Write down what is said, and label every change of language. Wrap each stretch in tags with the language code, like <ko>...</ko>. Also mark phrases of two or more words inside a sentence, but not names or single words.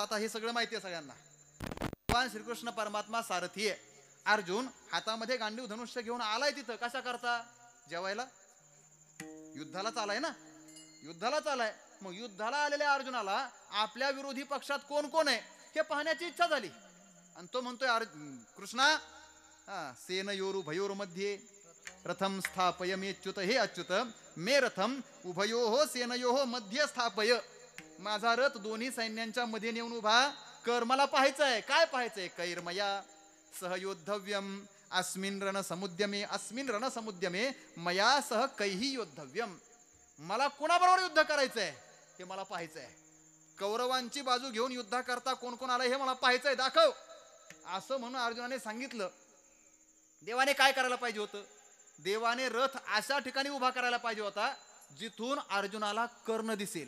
<mr>आता हे सगळं माहिती आहे सगळ्यांना. भगवान श्रीकृष्ण परमात्मा सारथी आहे. अर्जुन हातामध्ये गांडीव धनुष्य घेऊन आलाय तिथं. कशा करता? जेवायला. युद्धाला चालाय ना, युद्धाला चालाय. मग युद्धाला आलेल्या अर्जुनाला आपल्या विरोधी पक्षात कोण कोण आहे हे पाहण्याची इच्छा झाली. आणि तो म्हणतोय,</mr> <sa>कृष्णा सेनयोरु भयोर मध्ये रथम स्थापय मे अच्युत. हे अच्युत, मे रथम उभयोः सेनयोः मध्ये स्थापय.</sa> <mr>माझा रथ दोन्ही सैन्यांच्या मध्ये नेऊन उभा कर. मला पाहायचंय. काय पाहायचंय?</mr> <sa>कैर्मया सहयोद्धव्यम अस्मिन् रणसमुद्यमे. अस्मिन् रणसमुद्यमे मया सह कैहि योद्धव्यम.</sa> <mr>मला कोणाबरोबर युद्ध करायचंय हे मला पाहायचंय. कौरवांची बाजू घेऊन युद्ध करता कोण कोण आलंय हे मला पाहायचंय, दाखव. असं म्हणून अर्जुनाने सांगितलं. देवाने काय करायला पाहिजे होतं? देवाने रथ अशा ठिकाणी उभा करायला पाहिजे होता जिथून अर्जुनाला कर्ण दिसेल.</mr>